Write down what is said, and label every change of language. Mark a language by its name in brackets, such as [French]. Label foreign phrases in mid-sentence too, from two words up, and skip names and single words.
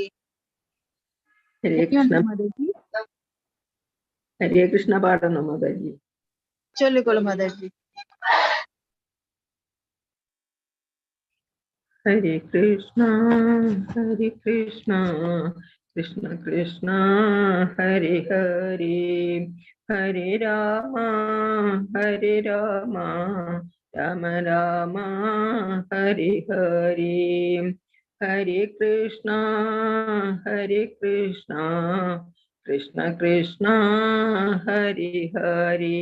[Sanskrit] ഹരേ കൃഷ്ണ. [Malayalam] മാതാജി [Sanskrit] ഹരേ കൃഷ്ണ [Malayalam] പാടണോ മാതാജി? ചൊല്ലിക്കോളൂ മാതാജി. [Sanskrit] ഹരേ കൃഷ്ണ ഹരേ കൃഷ്ണ കൃഷ്ണ കൃഷ്ണ ഹരേ ഹരേ, ഹരേ രാമ രാമ രാമ ഹരേ ഹരേ. ഹരേ കൃഷ്ണ കൃഷ്ണ കൃഷ്ണ ഹരേ ഹരേ.